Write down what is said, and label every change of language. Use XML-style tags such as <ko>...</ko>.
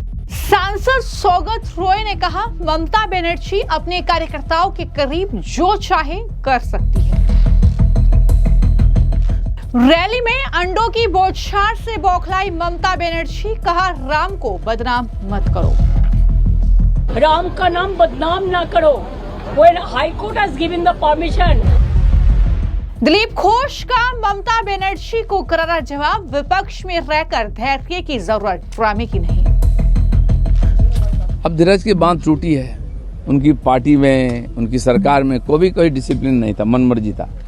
<hi>सांसद सौगत रॉय ने कहा, ममता बनर्जी अपने कार्यकर्ताओं के करीब जो चाहे कर सकती है। रैली में अंडों की बौछार से बौखलाई ममता बनर्जी, कहा राम को बदनाम मत करो। राम का नाम बदनाम ना करो।</hi> <en>When High Court has given the permission.</en> <hi>Dilip Ghosh का ममता बनर्जी को करारा जवाब, विपक्ष में रहकर धैर्य की जरूरत, ड्रामे की नहीं। अब धीरज की बांध टूटी है। उनकी पार्टी में, उनकी सरकार में कोई डिसिप्लिन नहीं था, मनमर्जी था।</hi>